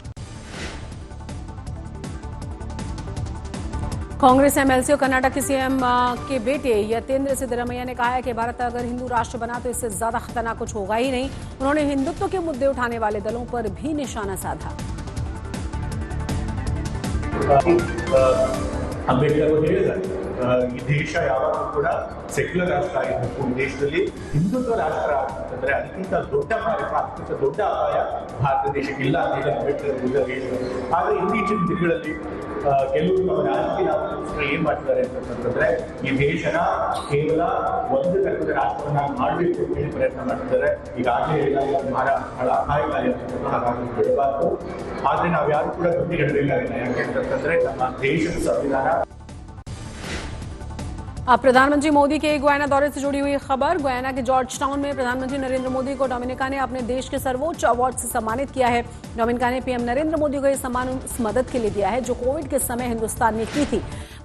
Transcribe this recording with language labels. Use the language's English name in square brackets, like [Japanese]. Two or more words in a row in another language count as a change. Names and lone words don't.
[Hindi] कांग्रेस एमएलसी और कर्नाटक के सीएम के बेटे यतेंद्र सिद्धरामैया ने कहा है कि भारत अगर हिंदू राष्ट्र बना तो इससे ज्यादा खतरनाक कुछ होगा ही नहीं। उन्होंने हिंदुत्व के मुद्दे उठाने वाले दलों पर भी निशाना साधा। [Kannada] ಈ ದೇಶ ಯಾವಾಗಲೂ ಕೂಡ ಸೆಕ್ಯುಲರ್ ರಾಷ್ಟ್ರ ಆಗಿರಬೇಕು. ಈ ದೇಶದಲ್ಲಿ ಹಿಂದುತ್ವ ರಾಷ್ಟ್ರ ಆಗ್ತಂದ್ರೆ ಅದಕ್ಕಿಂತ ದೊಡ್ಡ ಮಾರಕ, ಅದಕ್ಕಿಂತ ದೊಡ್ಡ ಅಪಾಯ ಭಾರತ ದೇಶಕ್ಕಿಲ್ಲ ಅಂತ ಹೇಳಿ ಅಂಬೇಡ್ಕರ್ ಹೇಳಿದರು. ಆದರೆ ಇತ್ತೀಚಿನ ದಿನಗಳಲ್ಲಿ ಕೆಲವರು ತಮ್ಮ ರಾಜಕೀಯ ಲಾಭಕ್ಕೋಸ್ಕರ ಏನ್ ಮಾಡ್ತಿದ್ದಾರೆ ಅಂತಂದ್ರೆ ಈ ದೇಶನ ಕೇವಲ ಒಂದು ತರಹದ ರಾಷ್ಟ್ರವನ್ನಾಗಿ ಮಾಡಬೇಕು ಅಂತ ಹೇಳಿ ಪ್ರಯತ್ನ ಮಾಡ್ತಿದ್ದಾರೆ. ಈಗಾಗಲೇ ಹೇಳಿದಾಗ ಬಹಳ ಅಪಾಯಕಾರಿ ಅಂತ, ಹಾಗಾಗಿ ಬಿಡಬಾರ್ದು. ಆದ್ರೆ ನಾವು ಯಾರು ಕೂಡ ಬುದ್ಧಿ ಹೇಳಬೇಕಾಗಿಲ್ಲ. ಯಾಕೆಂತಂದ್ರೆ ನಮ್ಮ ದೇಶದ ಸಂವಿಧಾನ। [Hindi] अब प्रधानमंत्री मोदी के गुयाना दौरे से जुड़ी हुई खबर। गुयाना के जॉर्ज टाउन में प्रधानमंत्री नरेंद्र मोदी को डोमिनिका ने अपने देश के सर्वोच्च अवार्ड से सम्मानित किया है। डोमिनिका ने पीएम नरेंद्र मोदी को यह सम्मान उस मदद के लिए दिया है जो कोविड के समय हिंदुस्तान ने की थी।